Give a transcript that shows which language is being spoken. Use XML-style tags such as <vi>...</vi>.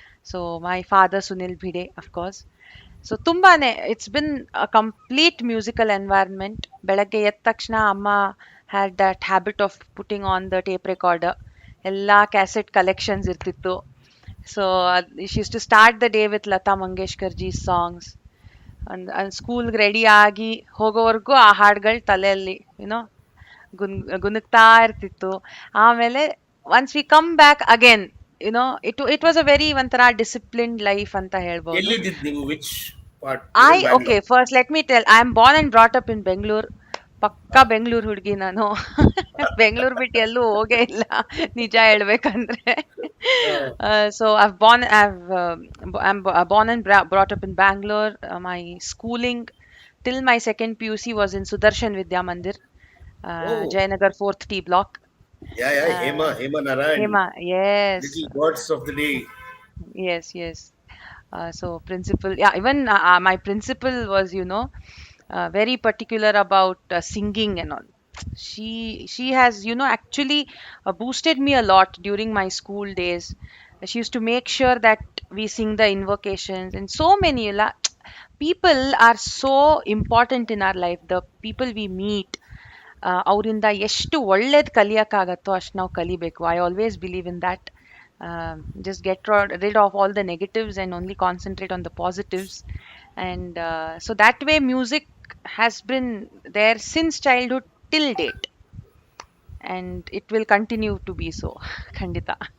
<en>So my father, Sunil Bhide, of course. So ತುಂಬಾನೇ it's been a complete musical environment.</en> <kn>ಬೆಳಗ್ಗೆ ಎದ್ದ ತಕ್ಷಣ ಅಮ್ಮ</kn> <en>Had that habit of putting on the tape recorder.</en> <kn>ಎಲ್ಲ cassette collections ಇರ್ತಿತ್ತು.</kn> <en>So she used to start the day with Lata Mangeshkar ji songs.</en> <kn>ಸ್ಕೂಲ್ಗೆ ready ಆಗಿ ಹೋಗೋವರೆಗೂ ಆ ಹಾಡುಗಳು ತಲೆಯಲ್ಲಿ ಗುನ್ ಗುನುಗ್ತಾ ಇರ್ತಿತ್ತು.</kn> <en>ಆಮೇಲೆ once we come back again, it was a very ಒಂಥರ disciplined life</en> <kn>ಅಂತ ಹೇಳ್ಬೋದು. ಎಲ್ಲಿದ್ದಿದ್ದು ನೀವು,</kn> <en>Which part? You in Okay, Bangalore. first let me tell, I am born and brought up in Bangalore.</en> <kn>ಪಕ್ಕಾ ಬೆಂಗಳೂರು ಹುಡುಗಿ ನಾನು. ಬೆಂಗಳೂರು ಬಿಟ್ಟು ಎಲ್ಲೂ ಹೋಗೇ ಇಲ್ಲ ನಿಜ ಹೇಳ್ಬೇಕಂದ್ರೆ.</kn> <en>So I'm born and brought up in Bangalore. My schooling till my second PUC was in Sudarshan Vidya Mandir, oh, Jayanagar 4th T block. yeah, Uh, Hema Narayan, Hema, yes, little gods of the day. yes. So principal, yeah, even my principal was, very particular about singing and all. She has, actually boosted me a lot during my school days. She used to make sure that we sing the invocations, and so many people are so important in our life. The people we meet,</en> <kn>ಅವರಿಂದ ಎಷ್ಟು ಒಳ್ಳೇದು ಕಲಿಯಕ್ಕಾಗತ್ತೋ ಅಷ್ಟು ನಾವು ಕಲಿಬೇಕು.</kn> <en>I always believe in that. Just get rid of all the negatives and only concentrate on the positives. And so that way, music has been there since childhood till date, and it will continue to be so. Khandita.</en>